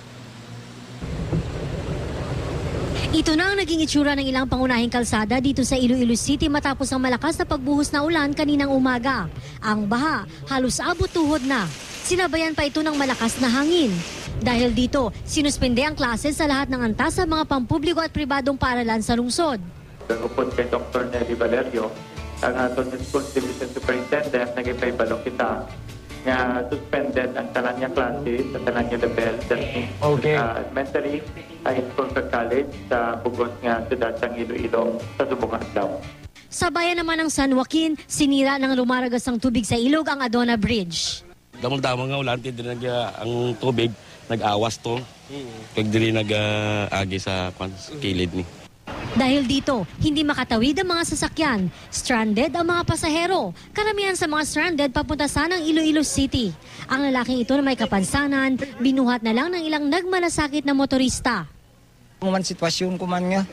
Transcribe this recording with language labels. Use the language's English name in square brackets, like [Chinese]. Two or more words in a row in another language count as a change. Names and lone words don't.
[Filipino] Ito na ang naging itsura ng ilang pangunahing kalsada dito sa Iloilo City matapos ang malakas na pagbuhos na ulan kaninang umaga. Ang baha halos abot tuhod na. Sinabayan pa ito ng malakas na hangin. Dahil dito, sinuspende ang klase sa lahat ng antas sa mga pampubliko at pribadong paaralan sa lungsod. [Hiligaynon] Upon kay Dr. Nelly Valerio, ang aton School Division Superintendent, nag-ipay-balong kita nga suspended ang tanan niya klase sa tanan niya level [English] that means elementary, high school [Hiligaynon] sa college sa bugos nga siyudad ng Iloilo sa subong adlaw. [Filipino] Sa bayan naman ng San Joaquin, sinira ng lumaragas ang tubig sa ilog ang Adona Bridge. [Hiligaynon] Damang-damang nga ulan, hindi ang tubig, nag-awas to. Kag dili nag-agi sa kilid ni. [Filipino] Dahil dito, hindi makatawid ang mga sasakyan. Stranded ang mga pasahero. Karamihan sa mga stranded papunta sana ng Iloilo City. Ang lalaking ito na may kapansanan, binuhat na lang ng ilang nagmalasakit na motorista. [Hiligaynon] Man sitwasyon ko man nga.